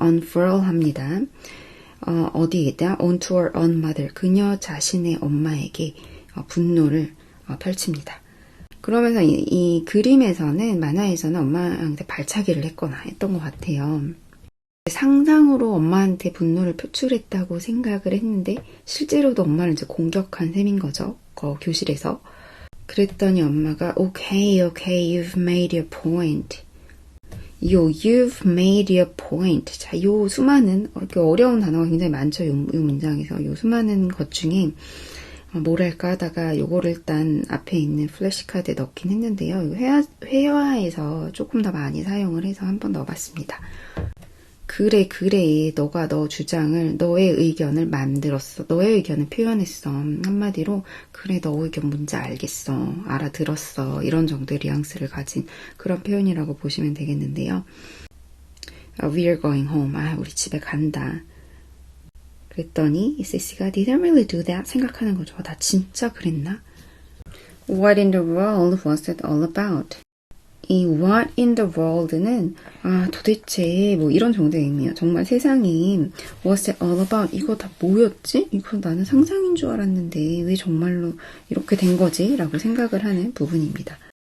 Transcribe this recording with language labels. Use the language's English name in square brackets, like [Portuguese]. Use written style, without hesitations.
[Korean] unfurl 합니다. 어디에다? [English] onto her own mother. [Korean] 그녀 자신의 엄마에게 분노를 펼칩니다. 그러면서 이 그림에서는 만화에서는 엄마한테 발차기를 했거나 했던 것 같아요. 상상으로 엄마한테 분노를 표출했다고 생각을 했는데 실제로도 엄마를 이제 공격한 셈인 거죠. 교실에서. 그랬더니 엄마가 [English] Okay, you've made your point. You've made your point. [Korean] 자, 요 수많은 어려운 단어가 굉장히 많죠. 요 문장에서 요 수많은 것 중에 뭐랄까 하다가 요거를 일단 앞에 있는 플래시카드에 넣긴 했는데요. 회화에서 조금 더 많이 사용을 해서 한번 넣어봤습니다. 그래, 너가 너 주장을, 너의 의견을 만들었어. 너의 의견을 표현했어. 한마디로, 그래, 너 의견 뭔지 알겠어. 알아들었어. 이런 정도의 뉘앙스를 가진 그런 표현이라고 보시면 되겠는데요. [English] We're going home. [Korean] 우리 집에 간다. 그랬더니, 세시가 [English] Did I really do that? [Korean] 생각하는 거죠. 나 진짜 그랬나? [English] What in the world was it all about? [Korean] 이 [English] what in the world [Korean] 는 도대체 뭐 이런 정도의 의미예요. 정말 세상이 [English] what's it all about? [Korean] 이거 다 뭐였지? 이거 나는 상상인 줄 알았는데 왜 정말로 이렇게 된 거지? 라고 생각을 하는 부분입니다.